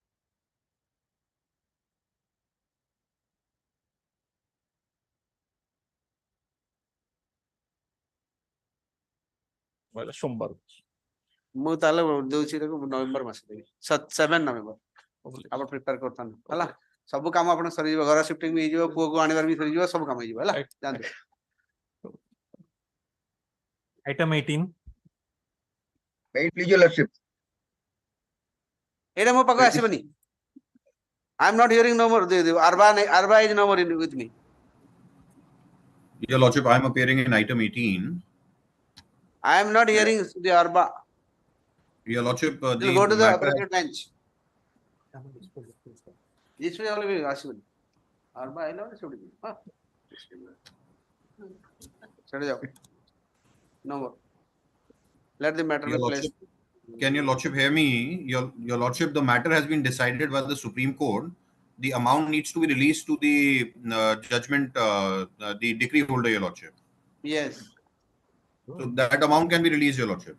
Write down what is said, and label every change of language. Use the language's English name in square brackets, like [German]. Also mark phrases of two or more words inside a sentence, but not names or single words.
[Odia] ସୋମବାର ମୁଁ ତାହେଲେ ଦଉଛି ତାକୁ ନଭେମ୍ବର ମାସ ଦେବି 7 ନଭେମ୍ବର ଆପଣ ପ୍ରିପେୟାର କରିଥାନ୍ତୁ ହେଲା ସବୁ କାମ ଆପଣ ସରିଯିବ ଘର ସିଫ୍ଟିଂ ବି ହେଇଯିବ ପୁଅକୁ ଆଣିବାର ବି ସରିଯିବ ସବୁ କାମ ହେଇଯିବ ହେଲା ଯାଆନ୍ତୁ [English] item 18 Please, your lordship. [Odia] ଏଇଟା ମୋ ପାଖକୁ ଆସିବନି [English] I am not hearing no more Arba is no more with me Your lordship, I am appearing in item 18. I am not hearing the Arba Your lordship, the go to the matter- appropriate bench this will only be [Odia] ଆସିବନି Arba ଆଇଲା ମାନେ ସେଠି ହଁ ସେଠି ଯାଅ [English] no more let the matter be Your placed lordship, can your lordship hear me? Your lordship, the matter has been decided by the Supreme Court. The amount needs to be released to the judgment, the decree holder, your lordship. yes So that amount can be released, your lordship.